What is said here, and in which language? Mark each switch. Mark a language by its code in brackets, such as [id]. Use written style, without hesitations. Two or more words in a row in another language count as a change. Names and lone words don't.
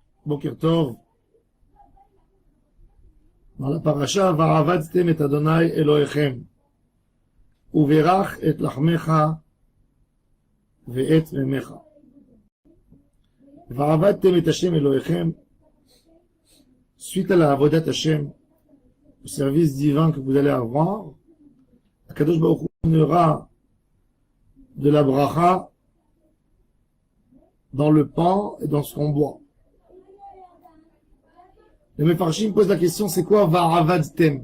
[he] בוקר טוב. [fr] Dans la paracha, [he] ועבדתם את ה' אלהיכם. וברך את לחמך ואת מימיך. ועבדתם את השם אלהיכם. [fr] Suite à la [he] עבודת השם, [fr] au service divin que vous allez avoir, [he] הקדוש ברוך הוא [fr] donnera de la bracha dans le pain et dans ce qu'on boit. Le Mefarshim pose la question, c'est quoi Va'avadtem?